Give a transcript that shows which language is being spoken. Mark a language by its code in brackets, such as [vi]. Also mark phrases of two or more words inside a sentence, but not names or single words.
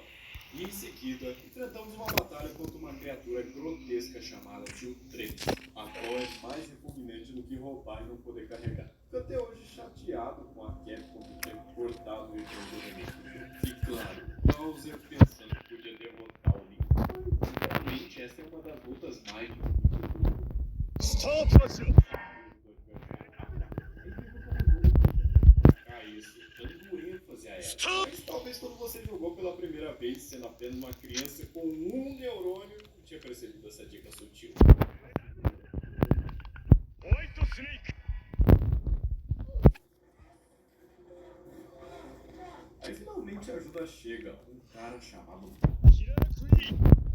[pt] E em seguida, enfrentamos uma batalha contra uma criatura grotesca chamada Tio Três, a qual é mais repugnante do que roubar e não poder carregar. Fico até hoje chateado com a Capcom por ter cortado o remake. E claro, Bowser pensando que podia derrotar o Link. Mas, realmente, essa é uma das lutas mais difíceis do jogo. スタートラッシュ Isso, dando ênfase a ela. Mas talvez quando você jogou pela primeira vez, sendo apenas uma criança com um neurônio, não tinha percebido essa dica sutil. ホワイトスネーク Aí finalmente a ajuda chega, um cara chamado キラークイーン